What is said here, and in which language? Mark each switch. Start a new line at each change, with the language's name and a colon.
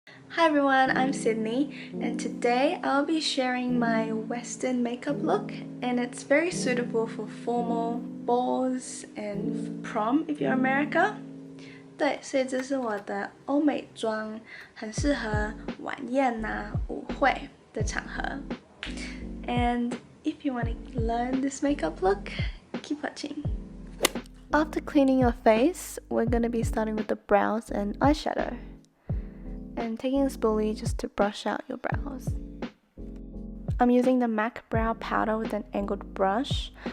English: Hi everyone, I'm Sydney, and today I'll be sharing my Western makeup look, and it's very suitable for formal balls and prom if you're America.
Chinese: 对，所以这是我的欧美妆，很适合晚宴呐、舞会的场合。
English: And if you want to learn this makeup look, keep watching. After cleaning your face, we're going to be starting with the brows and eyeshadow. And taking a spoolie just to brush out your brows. I'm using the MAC brow powder with an angled brush.